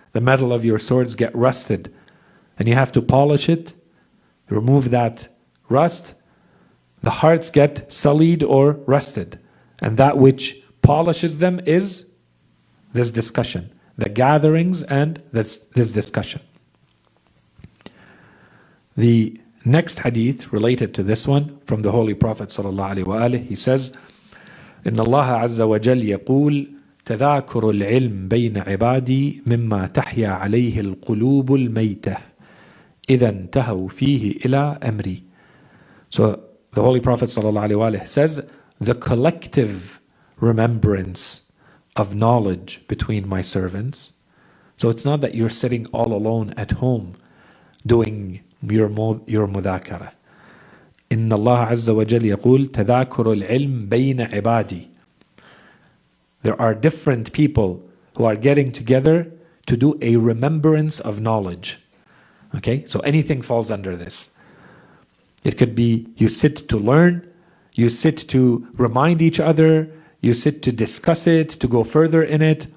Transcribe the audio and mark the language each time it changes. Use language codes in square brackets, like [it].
[en] the metal of your swords get rusted and you have to polish it, remove that rust, the hearts get sullied or rusted. And that which polishes them is this discussion, the gatherings and this discussion. The next hadith related to this one from the Holy Prophet ﷺ, he says, [ar] إن الله عز وجل يقول تذاكر العلم بين عبادي مما تحيا عليه القلوب الميتة إذا انتهوا فيه إلى أمري. [en] So the Holy Prophet ﷺ says, the collective remembrance of knowledge between my servants. So it's not that you're sitting all alone at home doing your mudhakara. [ar] إن الله عز وجل يقول تذاكر العلم بين عبادي. [en] There are different people who are getting together to do a remembrance of knowledge. Okay, so anything falls under this. It could be you sit to learn, you sit to remind each other, you sit to discuss it, to go further in it.